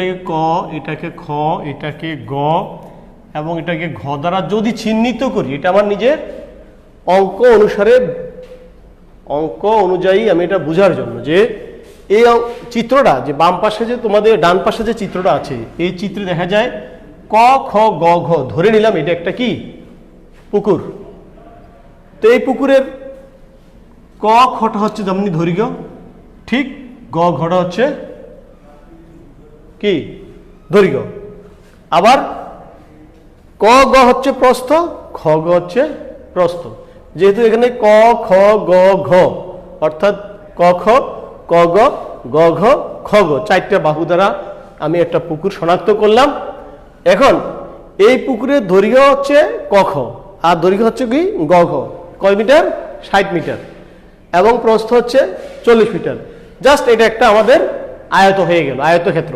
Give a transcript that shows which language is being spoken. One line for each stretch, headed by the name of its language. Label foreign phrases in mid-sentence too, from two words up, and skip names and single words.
Bangla: এটাকে ক, এটাকে খ, এটাকে গ এবং এটাকে ঘ দ্বারা যদি চিহ্নিত করি, এটা আমার নিজের অঙ্ক অনুসারে, অঙ্ক অনুযায়ী আমি এটা বোঝার জন্য যে এই চিত্রটা যে বাম পাশে যে তোমাদের ডান পাশে যে চিত্রটা আছে, এই চিত্রে দেখা যায় ক খ গ ঘ ধরে নিলাম এটা একটা কি পুকুর। তো এই পুকুরের ক খটা হচ্ছে যেমন দৈর্ঘ্য, ঠিক গ ঘটা হচ্ছে কি দৈর্ঘ্য। আবার ক গ হচ্ছে প্রস্থ, খ গ হচ্ছে প্রস্থ। যেহেতু এখানে ক খ গ ঘ অর্থাৎ ক খ ক গ গ ঘ খ গ 4টা বাহু দ্বারা আমি একটা পুকুর শনাক্ত করলাম। এখন এই পুকুরের দৈর্ঘ্য হচ্ছে ক খ আর দৈর্ঘ্য হচ্ছে কি গ ঘ। কয় মিটার? 60 মিটার এবং প্রস্থ হচ্ছে 40 মিটার। জাস্ট এটা একটা আমাদের আয়ত হয়ে গেল, আয়তক্ষেত্র।